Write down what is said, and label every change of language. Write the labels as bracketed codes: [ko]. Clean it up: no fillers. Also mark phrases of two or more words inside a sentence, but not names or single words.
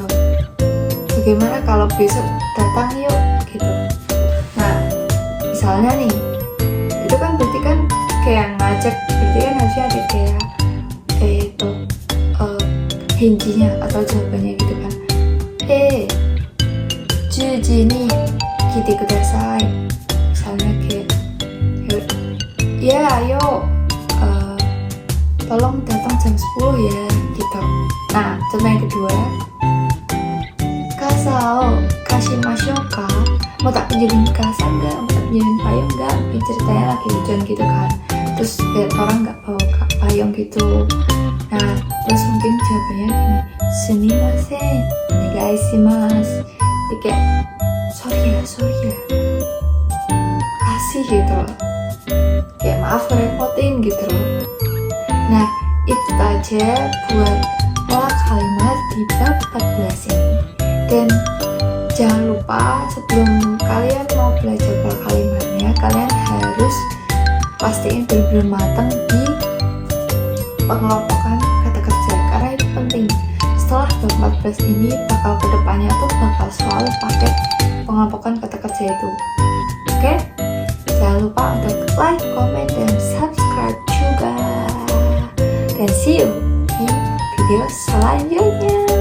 [id] Bagaimana kalau besok datang yuk gitu. Nah misalnya nih, itu kan berarti kan kayak ngajak, berarti kan harusnya ada kayak itu henjinya atau jawabannya gitu kan. [ja] 十時に来てください, [id] misalnya kayak ya ayo tolong datang jam 10 ya gitu. Nah contoh yang kedua, [ja] 傘を貸しましょうか, [id] mau tak pinjemin kasa enggak, mau tak pinjemin payung enggak, mungkin ceritanya lagi hujan gitu kan, terus lihat orang nggak bawa payung gitu. Nah terus mungkin jawabannya gini, [ja] すみません、お願いします, [id] kayak sorry ya kasih gitu loh, kayak maaf ngerepotin gitu loh. Nah itu aja buat pola kalimat di bab 14 ini. Dan jangan lupa sebelum kalian mau belajar pola kalimatnya, kalian harus pastiin benar-benar matang di pengelompokan kata kerja, karena itu penting. Setelah bab 14 ini bakal kedepannya tuh bakal selalu pakai pengelompokan kata kerja itu. Oke? Jangan lupa untuk like, comment, dan subscribe juga. Dan [en] see you [id] di video selanjutnya.